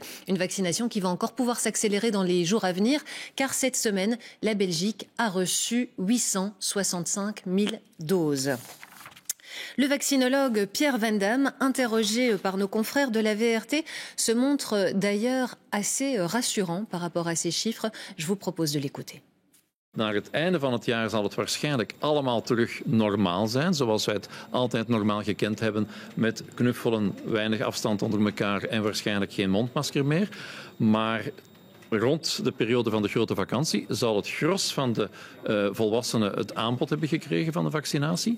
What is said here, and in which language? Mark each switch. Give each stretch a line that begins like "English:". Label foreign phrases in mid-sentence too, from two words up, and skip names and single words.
French: Une vaccination qui va encore pouvoir s'accélérer dans les jours à venir, car cette semaine, la Belgique a reçu 865 000 doses. Le vaccinologue Pierre Van Damme, interrogé par nos confrères de la VRT, se montre d'ailleurs assez rassurant par rapport à ces chiffres. Je vous propose de l'écouter.
Dutch: Naar het einde van het jaar zal het waarschijnlijk allemaal terug normaal zijn, zoals wij het altijd normaal gekend hebben, met knuffelen, weinig afstand onder elkaar en waarschijnlijk geen mondmasker meer. Maar rond de periode van de grote vakantie zal het gros van de volwassenen het aanbod hebben gekregen van de vaccinatie.